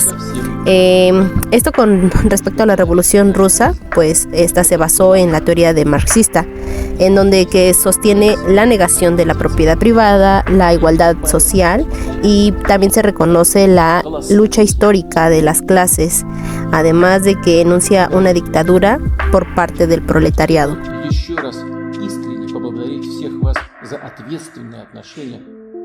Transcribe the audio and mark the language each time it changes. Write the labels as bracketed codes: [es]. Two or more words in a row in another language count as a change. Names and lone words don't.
[es] Esto con respecto a la Revolución Rusa, pues esta se basó en la teoría de marxista, en donde que sostiene la negación de la propiedad privada, la igualdad social, y también se reconoce la lucha histórica de las clases, además de que enuncia una dictadura por parte del proletariado. [ru] Еще раз искренне поблагодарить всех вас за ответственное отношение